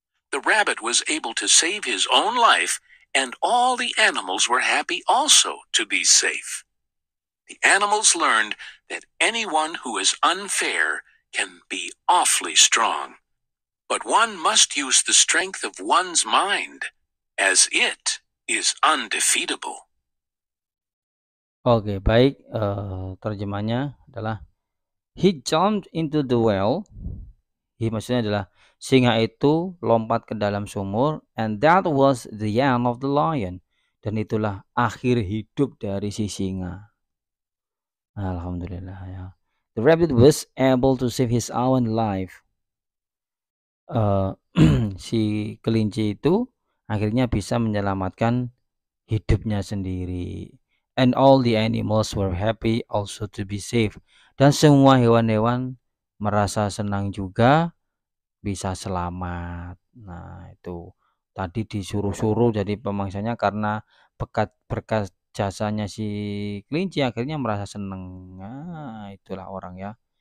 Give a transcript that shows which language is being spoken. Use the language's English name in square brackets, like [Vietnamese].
[English] The rabbit was able to save his own life, and all the animals were happy also to be safe. The animals learned that anyone who is unfair can be awfully strong, but one must use the strength of one's mind, as it is undefeatable. [Indonesian] Oke, baik. Terjemahnya adalah [English] he jumped into the well. [Indonesian] Maksudnya adalah singa itu lompat ke dalam sumur, [English] and that was the end of the lion. [Indonesian] Dan itulah akhir hidup dari si singa. Alhamdulillah ya. [English] The rabbit was able to save his own life. [Indonesian] Si kelinci itu akhirnya bisa menyelamatkan hidupnya sendiri. [English] And all the animals were happy also to be safe. [Indonesian] Dan semua hewan-hewan merasa senang juga bisa selamat. Nah itu tadi disuruh-suruh jadi pemangsanya karena berkat jasanya si kelinci akhirnya merasa senang. Nah, itulah orang ya.